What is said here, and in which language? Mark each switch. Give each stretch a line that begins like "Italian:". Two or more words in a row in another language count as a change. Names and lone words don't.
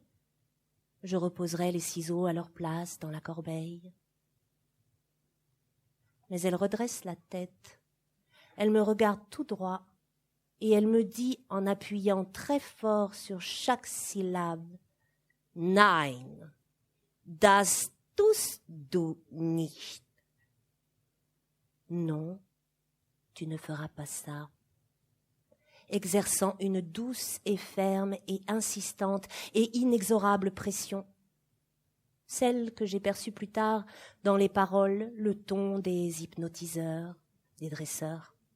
French: Je reposerai les ciseaux à leur place dans la corbeille. Mais elle redresse la tête, elle me regarde tout droit, et elle me dit en appuyant très fort sur chaque syllabe «
German: Nein, das tust du nicht.
French: » Non, tu ne feras pas ça. Exerçant une douce et ferme et insistante et inexorable pression, celle que j'ai perçue plus tard dans les paroles, le ton des hypnotiseurs, des dresseurs.